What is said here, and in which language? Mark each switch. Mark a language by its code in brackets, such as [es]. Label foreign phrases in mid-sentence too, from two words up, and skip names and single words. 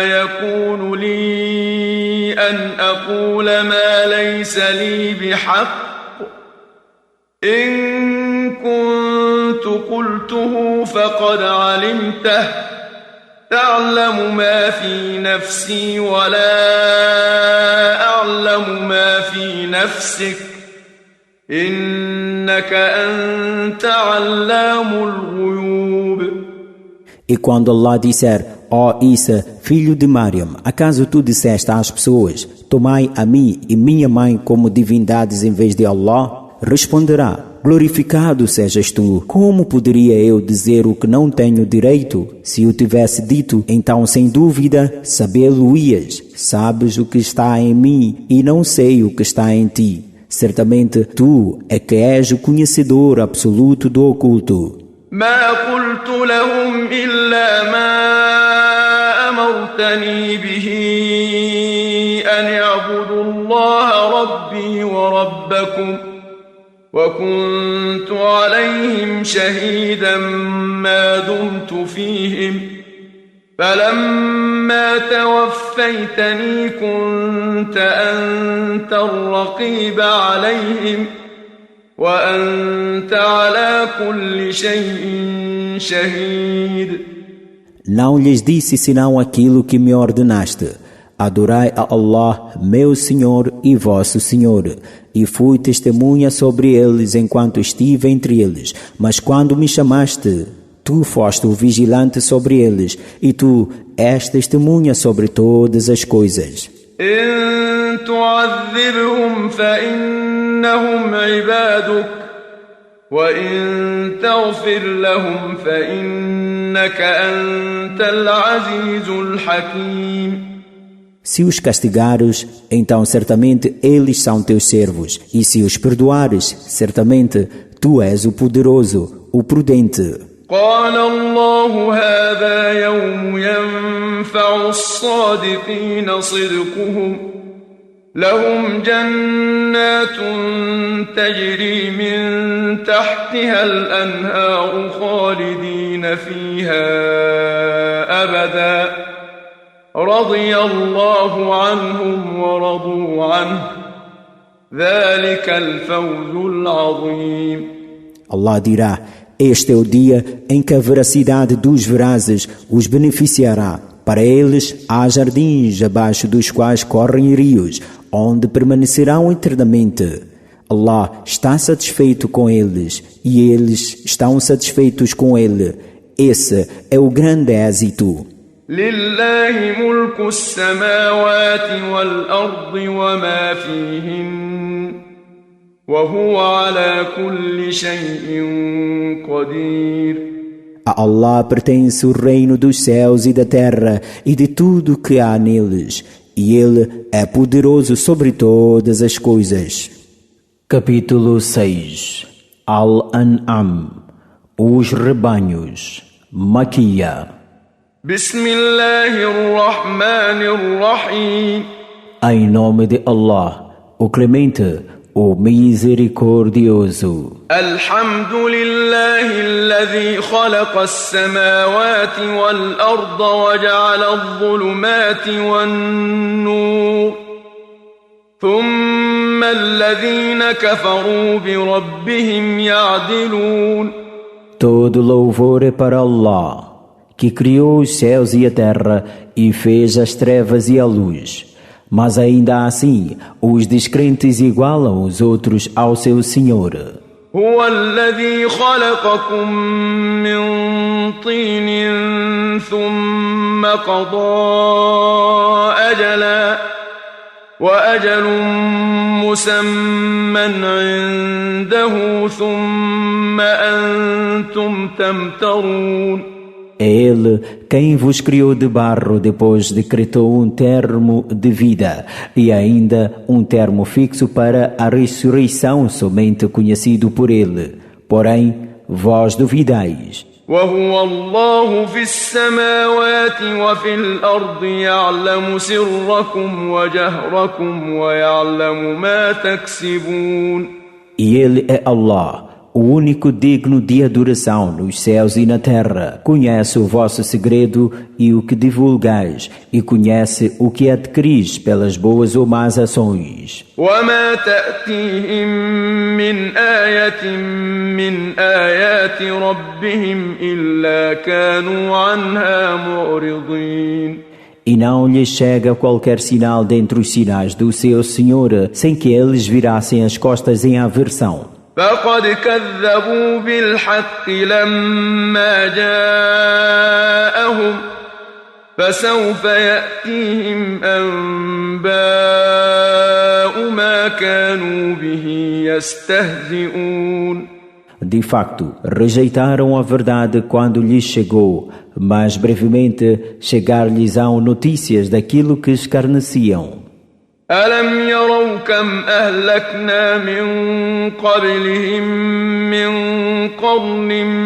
[ar] يكون لي أن أقول ما ليس لي بحق إن كنت قلته فقد علمته تعلم ما في نفسي ولا أعلم ما في نفسك إنك أنت علام الغيوب. [pt] E quando Allah disser, ó Isa, filho de Mariam, acaso tu disseste às pessoas, tomai a mim e minha mãe como divindades em vez de Allah? Responderá, glorificado sejas tu. Como poderia eu dizer o que não tenho direito? Se eu tivesse dito, então sem dúvida sabê-lo-ias. Sabes o que está em mim e não sei o que está em ti. Certamente tu é que és o conhecedor absoluto do oculto. [ar] ما قلت لهم إلا ما أمرتني به أن اعبدوا الله ربي وربكم وكنت عليهم شهيدا ما دمت فيهم فلما توفيتني كنت أنت الرقيب عليهم وأنت على كل شيء شهيد. [pt] Não lhes disse senão aquilo que me ordenaste. Adorai a Allah, meu Senhor e vosso Senhor, e fui testemunha sobre eles enquanto estive entre eles. Mas quando me chamaste, tu foste o vigilante sobre eles, e tu és testemunha sobre todas as coisas. [ar] إن تعذبهم فإنهم عبادك وإن تغفر لهم فإنك أنت العزيز الحكيم. [pt] Se os castigares, então certamente eles são teus servos, e se os perdoares, certamente tu és o poderoso, o prudente. [ar] قال الله هذا يوم ينفع الصادقين صدقهم لهم جنات تجري من تحتها الأنهار خالدين فيها أبدا رضي الله عنهم ورضوا عنه ذلك الفوز العظيم. [pt] Allah dirá, este é o dia em que a veracidade dos verazes os beneficiará. Para eles há jardins abaixo dos quais correm rios, onde permanecerão eternamente. Allah está satisfeito com eles e eles estão satisfeitos com ele. Esse é o grande êxito. [ar] لله ملك السماوات والأرض وما فيهن وهو على كل شيء قدير. [pt] A Allah pertence o reino dos céus e da terra e de tudo que há neles, e Ele é poderoso sobre todas as coisas. Capítulo 6. Al-An'am, os rebanhos, Maquia. [ar] بسم الله الرحمن الرحيم. [pt] Em nome de Allah, o Clemente, o Misericordioso. [ar] الحمد لله الذي خلق السماوات والأرض وجعل الظلمات والنور ثم الذين كفروا بربهم يعدلون. [pt] Todo louvor é para Allah, que criou os céus e a terra e fez as trevas e a luz. Mas ainda assim, os descrentes igualam os outros ao seu Senhor. [ar] هو الذي خلقكم من طين ثم قضى أجلا وأجل مسمى عنده ثم أنتم تمترون. [pt] É Ele quem vos criou de barro, depois decretou um termo de vida e ainda um termo fixo para a ressurreição somente conhecido por Ele. Porém, vós duvidais. [ar] وهو الله في السماوات وفي الأرض يعلم سركم وجهركم ويعلم ما تكسبون. [pt] E Ele é Allah, o único digno de adoração nos céus e na terra. Conhece o vosso segredo e o que divulgais, e conhece o que adquiris pelas boas ou más ações. [ar] وما تأتيهم من آية من آيات ربهم إلا كانوا عنها معرضين. [pt] E não lhes chega qualquer sinal dentre os sinais do seu Senhor, sem que eles virassem as costas em aversão. [ar] فقد كذبوا بالحق لما جاءهم فسوف يأتيهم أنباء ما كانوا به يستهزئون. [pt] De facto, rejeitaram a verdade quando lhes chegou, mas brevemente chegar-lhes-ão notícias daquilo que escarneciam. [ar] ألم يروا كم أهلكنا من قبلهم من قرن